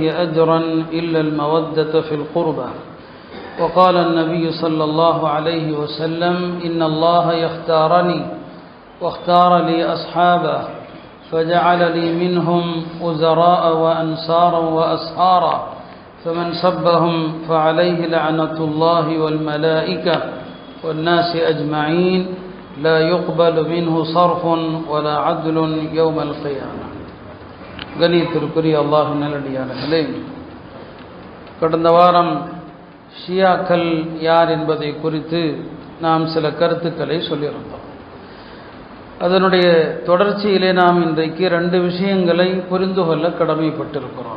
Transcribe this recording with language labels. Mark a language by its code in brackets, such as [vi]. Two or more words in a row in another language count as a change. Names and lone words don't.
[ar] أجرا إلا المودة في القربى وقال النبي صلى الله عليه وسلم إن الله يختارني واختار لي أصحابه فجعل لي منهم وزراء وأنصارا وأسحارا فمن سبهم فعليه لعنة الله والملائكة والناس أجمعين لا يقبل منه صرف ولا عدل يوم القيامة. [ta] கணியத்திற்குரிய அல்லாஹ் நல்லடியார்களே, கடந்த வாரம் ஷியாக்கள் யார் என்பதை குறித்து நாம் சில கருத்துக்களை சொல்லியிருந்தோம். அதனுடைய தொடர்ச்சியிலே நாம் இன்றைக்கு 2 விஷயங்களை புரிந்து கொள்ள கடமைப்பட்டிருக்கிறோம்.